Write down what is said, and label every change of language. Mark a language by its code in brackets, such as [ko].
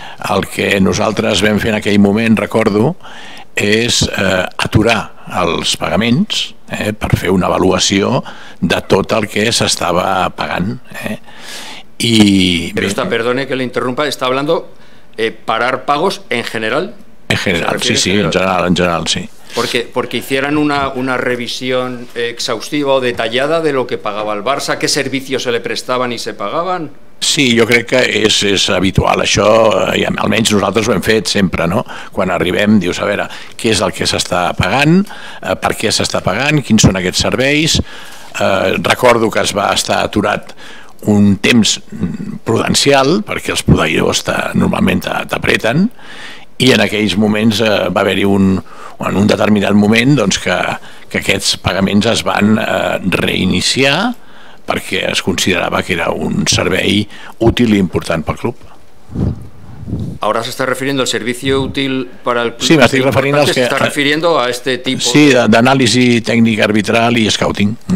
[ca] El que nosaltres vam fer en aquell moment, recordo, és aturar els pagaments per fer una avaluació de tot el que s'estava pagant. [es] Pero perdone que le interrumpa, está hablando parar pagos en general. En general, sí, en general, sí. Porque hicieran una revisión exhaustiva o detallada de lo que pagaba el Barça, qué servicios se le prestaban [ca] i se pagaven. Sí, jo crec que és habitual això, i almenys nosaltres ho hem fet sempre, no? Quan arribem dius, a veure, què és el que s'està pagant, per què s'està pagant, quins són aquests serveis. Recordo que es va estar aturat un temps prudencial, perquè els proveïdors normalment t'apreten, i en aquells moments va haver-hi en un determinat moment que aquests pagaments es van reiniciar perquè es considerava que era un servei útil i important pel club. [es] Ahora se está refiriendo al servicio útil para el club. [ca] Sí, m'estic referint als que... [es] Se está refiriendo a este tipo... [ca] Sí, d'anàlisi tècnica arbitral i scouting.